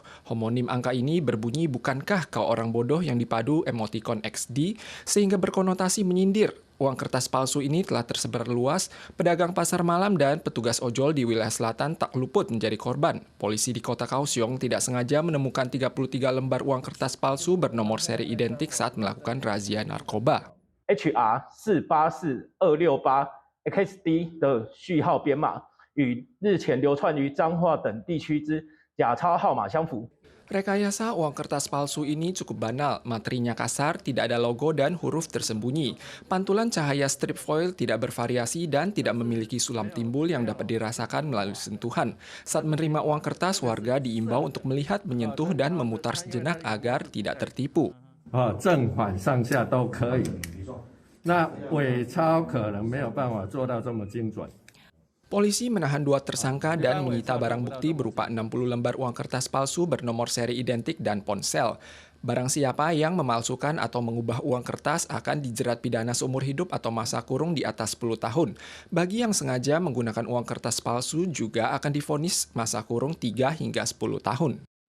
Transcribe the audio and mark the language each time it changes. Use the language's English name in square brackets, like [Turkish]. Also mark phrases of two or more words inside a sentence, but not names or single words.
[Indonesian] Homonim angka ini berbunyi bukankah kau orang bodoh yang dipadu emotikon XD sehingga berkonotasi menyindir. Uang kertas palsu ini telah tersebar luas, pedagang pasar malam dan petugas ojol di wilayah selatan tak luput menjadi korban. Polisi di kota Kaohsiung tidak sengaja menemukan 33 lembar uang kertas palsu bernomor seri identik saat melakukan razia narkoba. [Chinese] HR484268XD 的序号编码与日前流窜于彰化等地区之假钞号码相符。 [Indonesian] Rekayasa uang kertas palsu ini cukup banal, materinya kasar, tidak ada logo dan huruf tersembunyi. Pantulan cahaya strip foil tidak bervariasi dan tidak memiliki sulam timbul yang dapat dirasakan melalui sentuhan. Saat menerima uang kertas, warga diimbau untuk melihat, menyentuh, dan memutar sejenak agar tidak tertipu. [Chinese] 正反上下都可以。那伪钞可能没有办法做到这么精准。 [Indonesian] Polisi menahan 2 tersangka dan menyita barang bukti berupa 60 lembar uang kertas palsu bernomor seri identik dan ponsel. Barang siapa yang memalsukan atau mengubah uang kertas akan dijerat pidana seumur hidup atau masa kurung di atas 10 tahun. Bagi yang sengaja menggunakan uang kertas palsu juga akan divonis masa kurung 3 hingga 10 tahun.